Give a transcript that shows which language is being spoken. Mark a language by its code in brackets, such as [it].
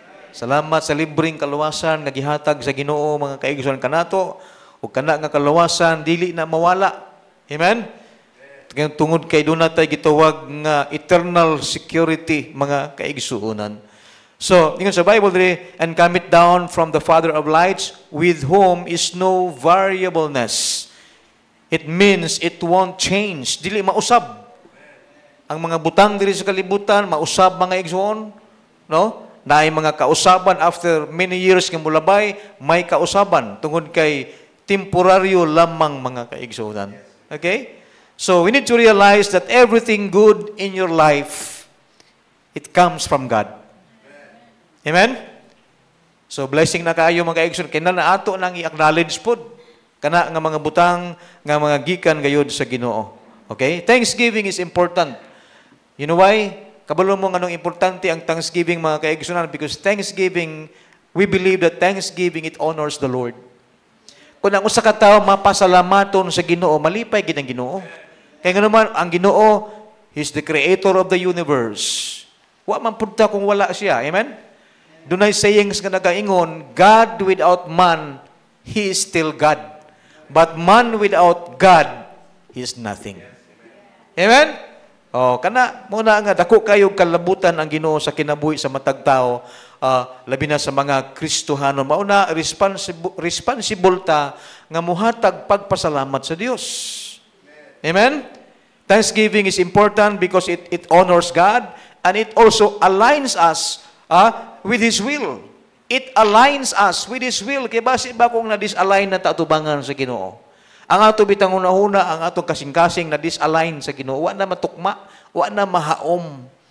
[ceb] Salamat sa libreng kaluwasan nga gihatag sa Ginoo mga kaigsunan kanato, ug kana nga kaluwasan dili na mawala. Amen? Tungod kay doon natay gitawag nga eternal security mga kaigsuonan. So, ingon sa Bible diri, [en] and cometh down from the Father of lights, with whom is no variableness. It means it won't change. [ceb] Dili mausab. Ang mga butang diri sa kalibutan mausab mga igsoon, no? Naay mga kausaban [en] after many years [ceb] nga mulabay, may kausaban tungod kay temporaryo lamang mga kaigsuonan. Okay? [en] So, we need to realize that everything good in your life, it comes from God. [ceb] Amen? So, blessing na kaayo mga kaigsoon. Kaya na ato nang i-acknowledge po kana nga mga butang, nga mga gikan gayud sa Ginoo. Okay? [en] Thanksgiving is important. You know why? [ceb] Kabalo mo anong importante ang Thanksgiving mga kaigsunan? [en] Because Thanksgiving, we believe that Thanksgiving, it honors the Lord. [ceb] Kung ang usa ka tawo mapasalamaton sa Ginoo, malipay gid ang Ginoo. Kaya nga naman, ang Ginoo, [en] He's the creator of the universe. [ceb] Wa man punta kung wala siya. Amen? Dunay sayings nga nagaingon, [en] God without man, He is still God. But man without God, He is nothing. [ceb] Amen? Oh, kana muna nga dako kayo kalabutan ang Ginoo sa kinabuhi sa matag tao, labi na sa mga Kristohano. Mauna responsible ta nga muhatag pagpasalamat sa Dios. Amen? [en] Thanksgiving is important because it honors God and it also aligns us with His will. It aligns us with His will. [ceb] Kaya basi ba kung na-disalign na tatubangan sa Ginoo? Ang ato bitang una-una, ang atong kasing-kasing na disalign sa Ginoo, wa na matukma, wa na mahaom.